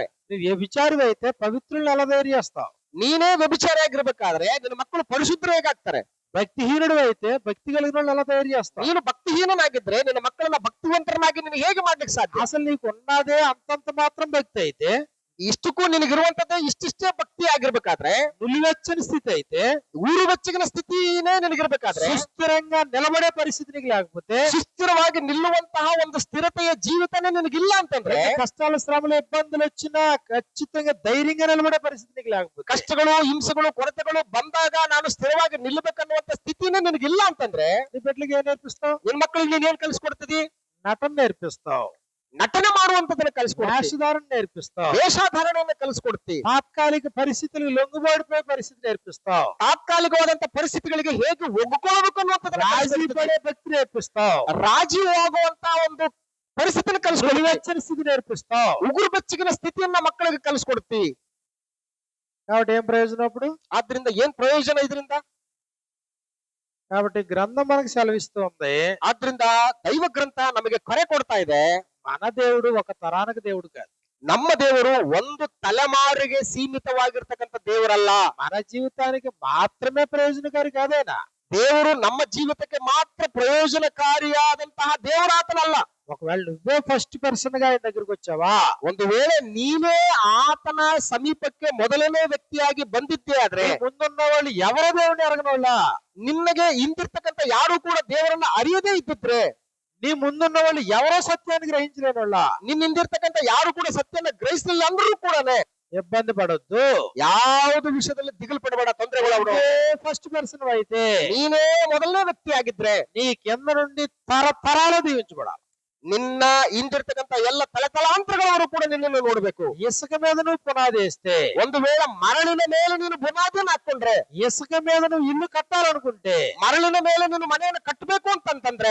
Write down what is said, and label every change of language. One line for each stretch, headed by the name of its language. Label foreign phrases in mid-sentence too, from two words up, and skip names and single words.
Telugu: నువ్వు వ్యభిచారి అయితే పవిత్రులను ఎలా తయారు చేస్తావు?
Kannada: ನೀನೇ ವ್ಯಭಿಚಾರಿ ಆಗಿರ್ಬೇಕಾದ್ರೆ ನಿನ್ನ ಮಕ್ಕಳು ಪರಿಶುದ್ಧರು ಹೇಗಾಗ್ತಾರೆ?
Telugu: భక్తిహీనుడు అయితే భక్తి కలిగిన వాళ్ళు ఎలా తయారు చేస్తావు?
Kannada: ನೀನು ಭಕ್ತಿಹೀನನಾಗಿದ್ರೆ ನಿನ್ನ ಮಕ್ಕಳನ್ನ ಭಕ್ತಿವಂತರನ್ನಾಗಿ ನೀನು ಹೇಗೆ ಮಾಡ್ಲಿಕ್ಕೆ ಸಾಧ್ಯ?
Telugu: అసలు నీకు ఉన్నదే అంతంత మాత్రం భక్తి అయితే,
Kannada: ಇಷ್ಟಕ್ಕೂ ನಿನಗಿರುವಂತದ್ದೇ ಇಷ್ಟಿಷ್ಟೇ ಭಕ್ತಿ ಆಗಿರ್ಬೇಕಾದ್ರೆ,
Telugu: నులివెచ్చని స్థితి అయితే,
Kannada: ಊರು ಬೆಚ್ಚಗಿನ ಸ್ಥಿತಿನೇ ನಿನಗಿರ್ಬೇಕಾದ್ರೆ,
Telugu: సుస్థిరంగా నిలబడే పరిస్థితి నీకు లేకపోతే,
Kannada: ಸುಸ್ಥಿರವಾಗಿ ನಿಲ್ಲುವಂತಹ ಒಂದು ಸ್ಥಿರತೆಯ ಜೀವಿತನೇ ನಿನಗಿಲ್ಲ ಅಂತಂದ್ರೆ,
Telugu: కష్టాలు శ్రమలు ఇబ్బందులు వచ్చినా ఖచ్చితంగా ధైర్యంగా నిలబడే పరిస్థితి నీకు లేకపోతే,
Kannada: ಕಷ್ಟಗಳು ಹಿಂಸೆಗಳು ಕೊರತೆಗಳು ಬಂದಾಗ ನಾನು ಸ್ಥಿರವಾಗಿ ನಿಲ್ಲಬೇಕನ್ನುವಂತ ಸ್ಥಿತಿನೇ ನಿನಗಿಲ್ಲ ಅಂತಂದ್ರೆ,
Telugu: నీ బిడ్డలకి ఏం నేర్పిస్తావు?
Kannada: ನಿನ್ ಮಕ್ಕಳಿಗೆ ನೀನ್ ಏನ್ ಕಲಿಸ್ಕೊಡ್ತಿದಿ?
Telugu: నటన నేర్పిస్తావు,
Kannada: ನಟನೆ ಮಾಡುವಂತದನ್ನ ಕಲಿಸ್ಕೊಡ್ತಿ,
Telugu: వేషధారణ నేర్పిస్తావు,
Kannada: ವೇಷಧಾರಣೆಯನ್ನ ಕಲಿಸ್ಕೊಡ್ತಿ,
Telugu: తాత్కాలిక పరిస్థితులకు లొంగుబాటుపోయే పరిస్థితి నేర్పిస్తావు,
Kannada: ತಾತ್ಕಾಲಿಕವಾದಂತ ಪರಿಸ್ಥಿತಿಗಳಿಗೆ ಹೇಗೆ ಒಗ್ಗಿಕೊಳ್ಳಬೇಕು ಅನ್ನುವಂಥದ್ದನ್ನ
Telugu: రాజీ
Kannada: ಕಲಿಸ್ಕೊಡ್ತಿ.
Telugu: పడే భక్తి నేర్పిస్తావు,
Kannada: ರಾಜಿ ಆಗುವಂತ ಒಂದು ಪರಿಸ್ಥಿತಿನ ಕಲಿಸ್ಕೊಡ್ತಿ,
Telugu: నులివెచ్చని స్థితి నేర్పిస్తావు.
Kannada: ಉಗುರು ಬೆಚ್ಚಗಿನ ಸ್ಥಿತಿಯನ್ನ ಮಕ್ಕಳಿಗೆ ಕಲಿಸ್ಕೊಡ್ತಿ.
Telugu: కాబట్టి ఏం ప్రయోజనం అప్పుడు?
Kannada: ಆದ್ರಿಂದ ಏನ್ ಪ್ರಯೋಜನ ಇದರಿಂದ?
Telugu: కాబట్టి గ్రంథం మనకు సెలవిస్తూ ఉంది,
Kannada: ಆದ್ರಿಂದ ದೈವ ಗ್ರಂಥ ನಮಗೆ ಕರೆ ಕೊಡ್ತಾ ಇದೆ,
Telugu: మన దేవుడు ఒక తరానికి దేవుడు కాదు.
Kannada: ನಮ್ಮ ದೇವರು ಒಂದು ತಲೆಮಾರಿಗೆ ಸೀಮಿತವಾಗಿರ್ತಕ್ಕಂಥ ದೇವರಲ್ಲ.
Telugu: మన జీవితానికి మాత్రమే ప్రయోజనకారి కాదేనా?
Kannada: ದೇವರು ನಮ್ಮ ಜೀವಿತಕ್ಕೆ ಮಾತ್ರ ಪ್ರಯೋಜನಕಾರಿಯಾದಂತಹ ದೇವರಾತನಲ್ಲ.
Telugu: ఒకవేళ నువ్వే
English: first person
Telugu: గా ఆయన దగ్గరికి వచ్చావా,
Kannada: ಒಂದು ವೇಳೆ ನೀನೇ ಆತನ ಸಮೀಪಕ್ಕೆ ಮೊದಲನೇ ವ್ಯಕ್ತಿಯಾಗಿ ಬಂದಿದ್ದೇ ಆದ್ರೆ,
Telugu: నీ ముందున్న వాళ్ళు ఎవరో దేవుని ఎరగనోళ్ళ,
Kannada: ನಿನ್ನಗೆ ಹಿಂದಿರ್ತಕ್ಕಂಥ ಯಾರು ಕೂಡ ದೇವರನ್ನ ಅರಿಯದೇ ಇದ್ದಿದ್ರೆ,
Telugu: నీ ముందున్న వాళ్ళు ఎవరో సత్యాన్ని గ్రహించలేనోళ్ళ,
Kannada: ನಿನ್ನ ಹಿಂದಿರ್ತಕ್ಕಂಥ ಯಾರು ಕೂಡ ಸತ್ಯನ ಗ್ರಹಿಸಲಿಲ್ಲ ಅಂದ್ರೂ ಕೂಡ
Telugu: ఇబ్బంది పడొద్దు.
Kannada: ಯಾವುದು ವಿಷಯದಲ್ಲಿ ದಿಗಲು ಪಡಬೇಡ, ತೊಂದರೆಗಳು.
English: first person
Telugu: అయితే
Kannada: ನೀನೇ ಮೊದಲನೇ ವ್ಯಕ್ತಿ ಆಗಿದ್ರೆ
Telugu: నీ కింద నుండి తరతరాలు దీవించబడాలి.
Kannada: ನಿನ್ನ ಹಿಂದಿರ್ತಕ್ಕಂಥ ಎಲ್ಲ ತಲೆತಲಾಂತರಗಳವರು ಕೂಡ ನಿನ್ನನ್ನು ನೋಡ್ಬೇಕು.
Telugu: ఇసుక మీద నువ్వు పునాది వేస్తే,
Kannada: ಒಂದು ವೇಳೆ ಮರಳಿನ ಮೇಲೆ ನೀನು ಬುನಾದಿಯನ್ನು ಹಾಕೊಂಡ್ರೆ,
Telugu: ఇసుక మీద నువ్వు ఇల్లు కట్టాలనుకుంటే,
Kannada: ಮರಳಿನ ಮೇಲೆ ನೀನು ಮನೆಯನ್ನು ಕಟ್ಟಬೇಕು ಅಂತಂತಂದ್ರೆ,